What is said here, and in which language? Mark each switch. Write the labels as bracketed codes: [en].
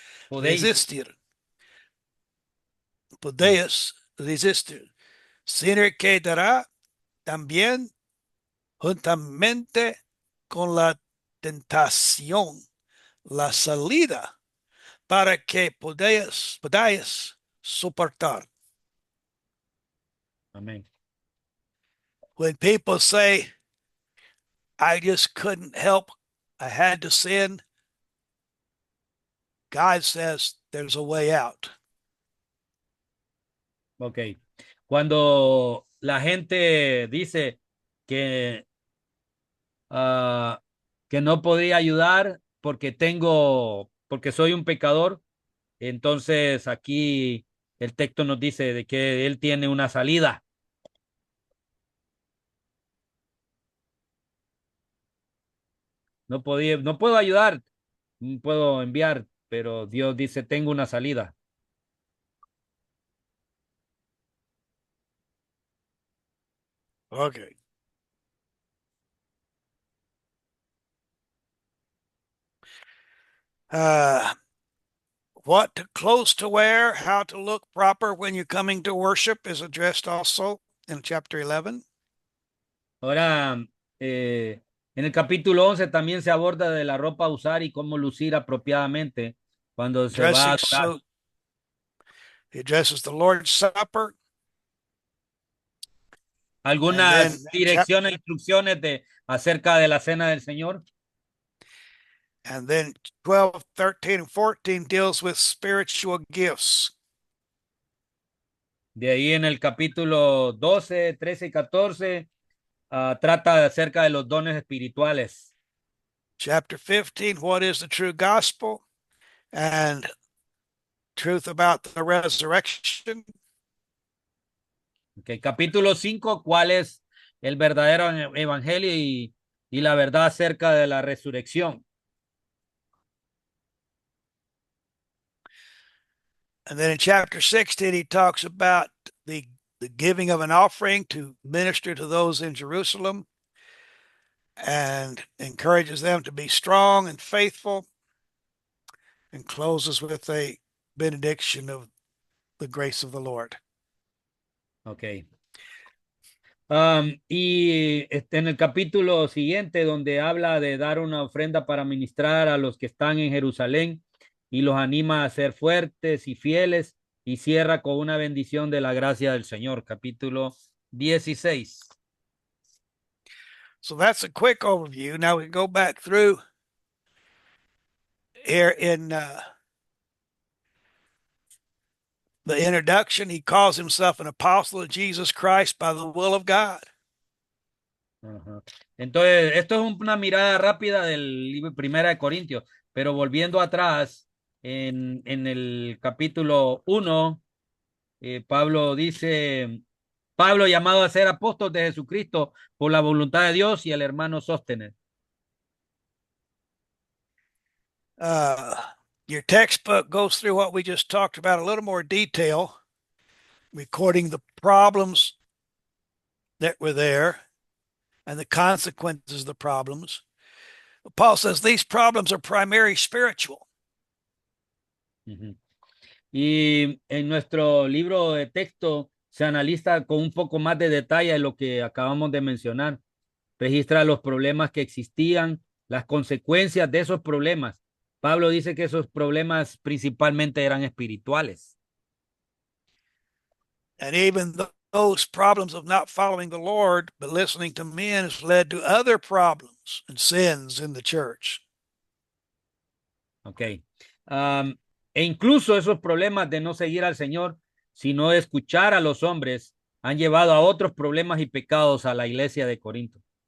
[es] resistir, podéis resistir, sino que dará también juntamente con la tentación la salida para que podáis soportar. Amén. [en] When people say, I just couldn't help, I had to sin, God says there's a way out. Ok. [es] Cuando la gente dice que, ah, que no podría ayudar porque soy un pecador, entonces aquí el texto nos dice de que él tiene una salida. No puedo ayudar, no puedo enviar, pero Dios dice, tengo una salida. Okay. [en] Uh, what clothes to wear, how to look proper when you're coming to worship is addressed also in chapter 11. [es] Ahora, en el capítulo 11 también se aborda de la ropa a usar y cómo lucir apropiadamente cuando se va a [en] Dressing [es] adorar. [en] suit, he addresses the Lord's Supper, and then [es] Algunas direcciones, instrucciones acerca de la cena del Señor. [en] and then 12, 13, and 14 deals with spiritual gifts. De ahí en el capítulo 12, 13 y 14 trata acerca de los dones espirituales. Chapter 15, what is the true gospel and truth about the resurrection. Okay. [es] Capítulo 5, ¿cuál es el verdadero evangelio y la verdad acerca de la resurrección? [en] And then in chapter 16, he talks about the giving of an offering to minister to those in Jerusalem and encourages them to be strong and faithful, and closes with a benediction of the grace of the Lord. Ok. [es] Y en el capítulo siguiente, donde habla de dar una ofrenda para ministrar a los que están en Jerusalén y los anima a ser fuertes y fieles, y cierra con una bendición de la gracia del Señor, capítulo 16. [en] So that's a quick overview. Now we go back through here in the introduction. He calls himself an apostle of Jesus Christ by the will of God. Ajá. [es] Entonces, esto es una mirada rápida del libro Primera de Corintios, pero volviendo atrás, en el capítulo 1, Pablo dice, Pablo llamado a ser apóstol de Jesucristo por la voluntad de Dios y el hermano Sóstenes. [en] Your textbook goes through what we just talked about a little more detail, recording the problems that were there and the consequences of the problems. Paul says these problems are primarily spiritual. Uh-huh. [es] Y en nuestro libro de texto se analiza con un poco más de detalle lo que acabamos de mencionar. Registra los problemas que existían, las consecuencias de esos problemas. Pablo dice que esos problemas principalmente eran espirituales. [en] And even those problems of not following the Lord but listening to men has led to other problems and sins in the church. Ok. [es] E incluso esos problemas de no seguir al Señor, sino de escuchar a los hombres, han llevado a otros problemas y pecados a la iglesia de Corinto.